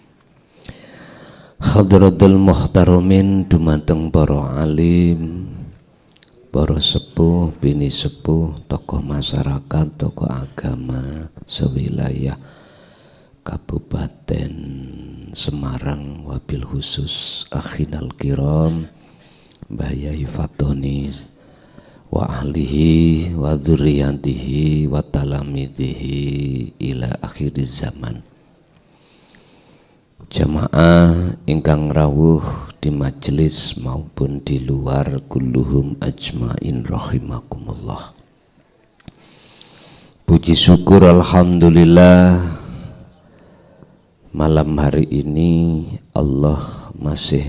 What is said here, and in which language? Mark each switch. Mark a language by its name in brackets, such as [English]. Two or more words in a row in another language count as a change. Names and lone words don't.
[Arabic] حضرة المحترمين, [Javanese] dumateng para alim, para sepuh, bini sepuh, tokoh masyarakat, tokoh agama sewilayah Kabupaten Semarang, [Arabic] وبالخصوص أخينا الكرام [Javanese] Mbah Yai Fatoni [Arabic] وأهله وذريته وتلامذته إلى آخر الزمان. [Javanese] Jamaah ingkang rawuh [Indonesian] di majelis maupun di luar, [Arabic] كلهم أجمعين رحمكم الله. [Indonesian] Puji syukur alhamdulillah, malam hari ini Allah masih